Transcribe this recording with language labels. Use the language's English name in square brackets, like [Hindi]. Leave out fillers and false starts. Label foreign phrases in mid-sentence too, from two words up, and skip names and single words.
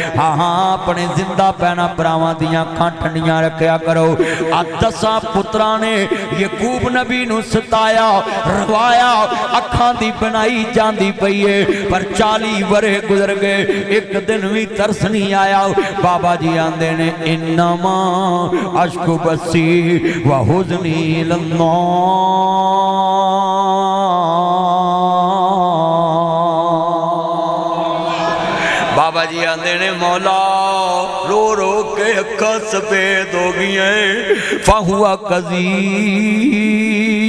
[Punjabi] ہاں ہاں اپنے زندہ بھیناں بھراواں دیاں اکھاں ٹھنڈیاں رکھیا کرو. آ 10 پتراں نے یعقوب نبی نوں ستایا رویا، اکھاں دی بنائی جاندی پئی ہے. پر 40 ورھے گزر گئے، اک دن بھی ترس نہیں آیا. بابا جی آندے نے [Arabic] إنما أشكو بثي وحزني إلى الله. [Punjabi] بابا جی آندے نے مولا رو رو کے اکھاں سفید ہو گئی ہیں, [Arabic] فهو كظيم.